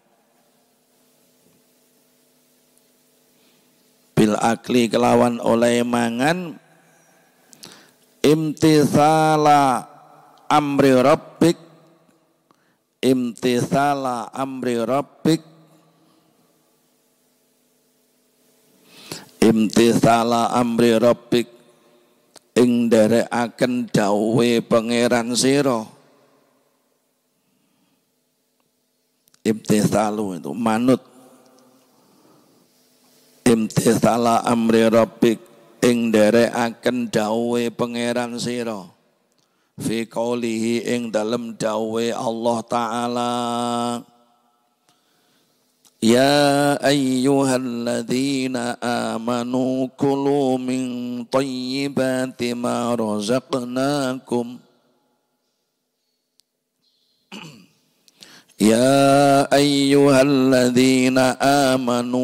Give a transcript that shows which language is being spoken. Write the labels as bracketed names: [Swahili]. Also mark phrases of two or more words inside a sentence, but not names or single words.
[Arabic] بالأكل [Javanese] kelawan oleh mangan [Arabic] امتثالا أمر ربك, امتثالا أمر ربك, امتثالا أمر ربك [Javanese] ing nderekaken dawuhe pangeran sira. Imtithalu itu manut. [Arabic] امتثالا أمر ربك [Javanese] ing nderekaken dawuhe pangeran sira. [Arabic] في قوله [Javanese] ing dalem dawuhe Allah Ta'ala. [Arabic] يا أيها الذين آمنوا كلوا من طيبات ما رزقناكم. يا أيها الذين آمنوا.